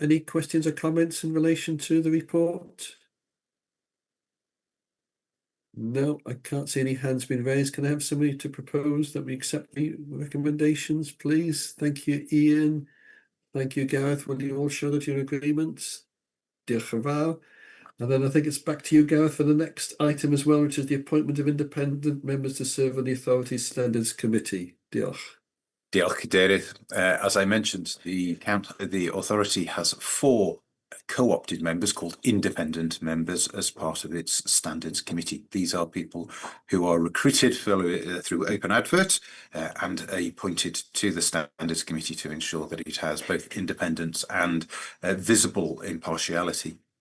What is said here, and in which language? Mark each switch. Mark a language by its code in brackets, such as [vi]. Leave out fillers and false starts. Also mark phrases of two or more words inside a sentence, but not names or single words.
[en] Any questions or comments in relation to the report? No, I can't see any hands being raised. Can I have somebody to propose that we accept the recommendations, please? Thank you, Ian. Thank you, Gareth. Will you all show that your agreements? [cy] Diolch yn fawr. [en] And then I think it's back to you, Gareth, for the next item as well, which is the appointment of independent members to serve on the Authority's Standards Committee. [cy] Diolch. Diolch, Cadeirydd. [en] As I mentioned, the authority has 4 co-opted members called independent members as part of its Standards Committee. These are people who are recruited through open advert and appointed to the Standards Committee to ensure that it has both independence and visible impartiality.